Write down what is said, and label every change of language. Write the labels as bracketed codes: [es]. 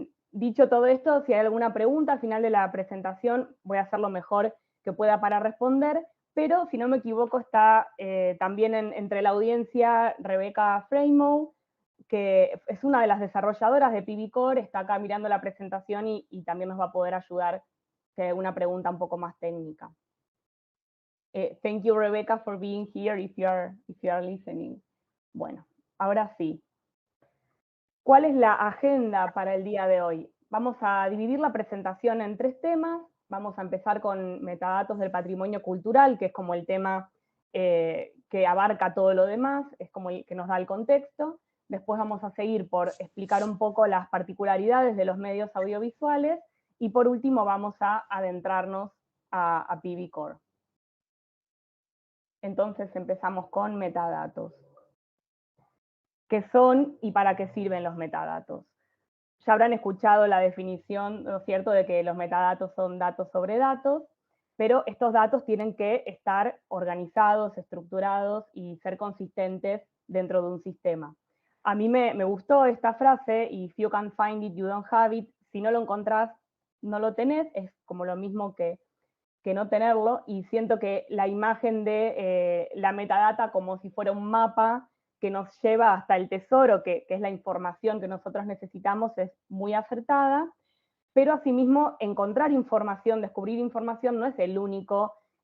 [es] Dicho todo esto, si hay alguna pregunta al final de la presentación, voy a hacer lo mejor que pueda para responder, pero si no me equivoco está también entre la audiencia Rebeca Freimow, que es una de las desarrolladoras de PBCore, está acá mirando la presentación y también nos va a poder ayudar si hay alguna pregunta un poco más técnica. [en] Thank you, Rebecca, for being here if you are listening. [es] Bueno, ahora sí. ¿Cuál es la agenda para el día de hoy? Vamos a dividir la presentación en 3 temas. Vamos a empezar con metadatos del patrimonio cultural, que es como el tema que abarca todo lo demás, es como el que nos da el contexto. Después vamos a seguir por explicar un poco las particularidades de los medios audiovisuales y por último vamos a adentrarnos a PBCore. Entonces empezamos con metadatos. ¿Qué son y para qué sirven los metadatos? Ya habrán escuchado la definición, ¿no es cierto?, de que los metadatos son datos sobre datos, pero estos datos tienen que estar organizados, estructurados y ser consistentes dentro de un sistema. A mí me gustó esta frase, [en] if you can find it, you don't have it. [es] Si no lo encontrás, no lo tenés, es como lo mismo que no tenerlo, y siento que la imagen de la metadata como si fuera un mapa que nos lleva hasta el tesoro, que es la información que nosotros necesitamos, es muy acertada, pero asimismo encontrar información, descubrir información no es el único